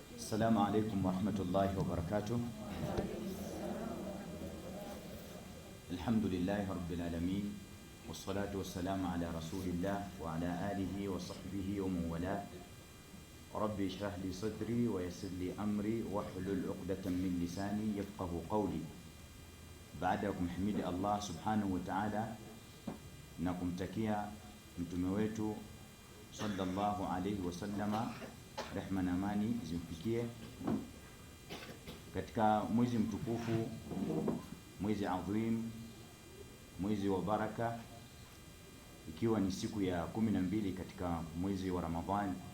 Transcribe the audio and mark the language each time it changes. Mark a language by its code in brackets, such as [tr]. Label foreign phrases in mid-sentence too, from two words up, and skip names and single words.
[ar] السلام عليكم ورحمة الله وبركاته. الحمد لله رب العالمين، والصلاة والسلام على رسول الله وعلى آله وصحبه ومن والاه. ربي اشرح لي صدري ويسر لي أمري واحلل عقدة من لساني يفقه قولي. [sw] Baadakum himidi [ar] الله سبحانه وتعالى [sw] na kumtakia mtume wetu [ar] صلى الله عليه وسلم, [sw] rehma na amani zimfikie, katika mwezi mtukufu, mwezi adhim, mwezi wa baraka, ikiwa ni siku ya 12 katika mwezi wa Ramadhan.